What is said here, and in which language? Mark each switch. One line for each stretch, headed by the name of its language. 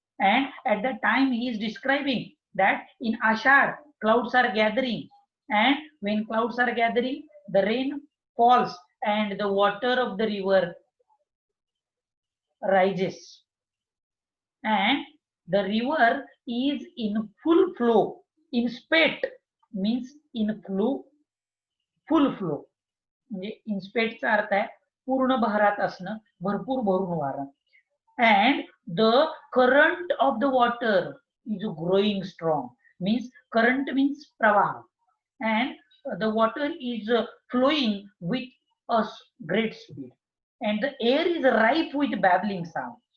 English: And at that time, he is describing that in Ashad, clouds are gathering, and when clouds are gathering, the rain falls and the water of the river rises, and the river is in full flow. In spate means in flow, full flow.
Marathi: म्हणजे in स्पेटचा अर्थ आहे पूर्ण बहरात असणं, भरपूर भरून वाहणं.
English: And the current of the water is growing strong. Means current means pravaha, and the water is flowing with a great speed, and the air is rife with babbling sound.